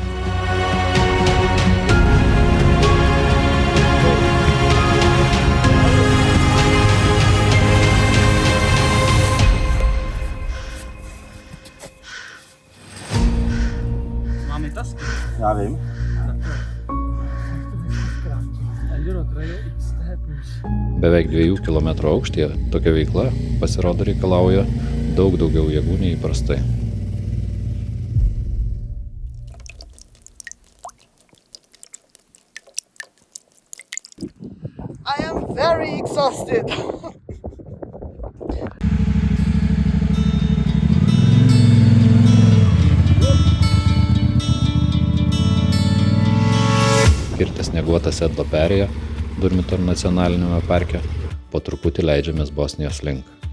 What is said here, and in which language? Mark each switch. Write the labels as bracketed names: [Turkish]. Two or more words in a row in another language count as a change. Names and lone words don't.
[Polish] Mamy tas? Ja wiem. [Lithuanian] Beveik 2 kilometrų aukštyje tokia veikla pasirodo reikalauja daug daugiau jėgų nei įprastai. [English] I am very exhausted. [Lithuanian] Kirtę snieguotą Sedlo perėją Durmitor nacionaliniame parke, po truputį leidžiamės Bosnijos link.